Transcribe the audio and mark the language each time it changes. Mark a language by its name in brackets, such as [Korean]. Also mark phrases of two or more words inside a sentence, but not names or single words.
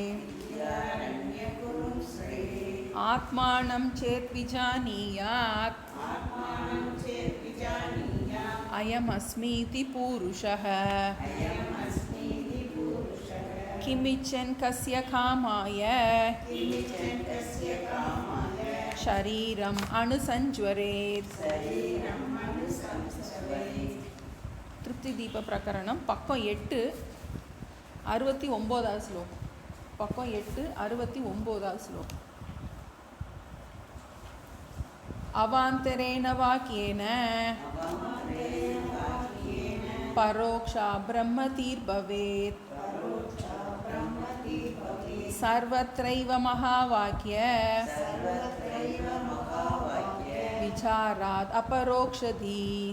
[Sanskrit] आत्मानं चेद्विजानीयात् अयमस्मीति पूरुषः किमिच्छन् कस्य कामाय शरीरम् अनुसञ्ज्वरेत्। [Tamil] திருப்தி தீப பிரகரணம் பக்கம் 8 69வது ஸ்லோகம். பக்கம் 8 69வது ஸ்லோகம். [Sanskrit] अवान्तरेण वाक्येन परोक्षा ब्रह्मतिर्भवेत् सर्वत्रैव महावाक्य विचारात् अपरोक्षधि